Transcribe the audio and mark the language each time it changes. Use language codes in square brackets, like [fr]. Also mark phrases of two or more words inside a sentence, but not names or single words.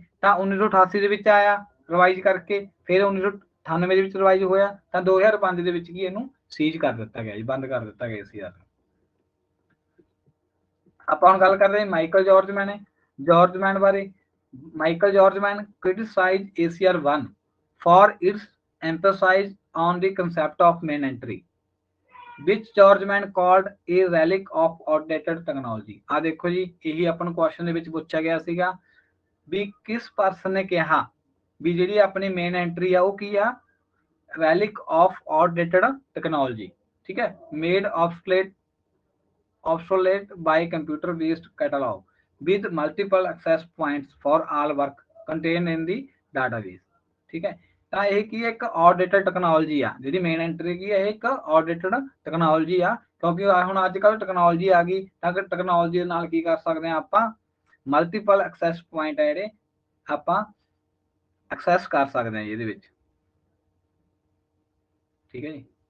[pa] ਤਾਂ 1988 ਦੇ ਵਿੱਚ ਆਇਆ ਰਿਵਾਈਜ਼ ਕਰਕੇ, ਫਿਰ 1998 ਦੇ ਵਿੱਚ ਰਿਵਾਈਜ਼ ਹੋਇਆ, ਤਾਂ 2005 ਦੇ ਵਿੱਚ ਕੀ ਇਹਨੂੰ ਸੀਜ਼ ਕਰ ਦਿੱਤਾ ਗਿਆ ਜੀ, ਬੰਦ ਕਰ ਦਿੱਤਾ ਗਿਆ ਸੀ। ਆਪਾਂ ਹੁਣ ਗੱਲ ਕਰਦੇ ਹਾਂ ਮਾਈਕਲ ਜਾਰਜਮੈਨ ਹੈ, ਜਾਰਜਮੈਨ ਬਾਰੇ। [en] ਮਾਈਕਲ ਜਾਰਜਮੈਨ criticized ACR 1 for its emphasis on the concept of main entry, which Georgeman called a relic of outdated technology। [pa] ਆ ਦੇਖੋ ਜੀ, ਇਹੀ ਆਪਾਂ ਨੂੰ ਕੁਐਸਚਨ ਦੇ ਵਿੱਚ ਪੁੱਛਿਆ ਗਿਆ ਸੀਗਾ ਵੀ ਕਿਸ ਪਰਸਨ ਨੇ ਕਿਹਾ ਵੀ ਜਿਹੜੀ ਆਪਣੀ [en] main entry [pa] ਆ ਉਹ ਕੀ ਆ? [en] relic of outdated technology, [pa] ਠੀਕ ਹੈ, [en] made obsolete by computer based catalog with multiple access points for all work contained in the database, [pa] ਠੀਕ ਹੈ। ਤਾਂ ਇਹ ਕੀ ਹੈ? ਇੱਕ [en] outdated technology [pa] ਆ, ਜਿਹੜੀ [en] main entry [pa] ਕੀ ਹੈ, ਇਹ ਇੱਕ [en] outdated technology [pa] ਆ, ਕਿਉਂਕਿ ਹੁਣ ਅੱਜ ਕੱਲ੍ਹ ਟੈਕਨੋਲੋਜੀ ਆ ਗਈ, ਤਾਂ ਟੈਕਨੋਲੋਜੀ ਦੇ ਨਾਲ ਕੀ ਕਰ ਸਕਦੇ ਹਾਂ ਆਪਾਂ? [en] multiple access point [pa] ਆ ਜਿਹੜੇ ਆਪਾਂ ਐਕਸੈਸ ਕਰ ਸਕਦੇ ਹਾਂ ਇਹਦੇ ਵਿੱਚ, ਠੀਕ ਹੈ ਜੀ।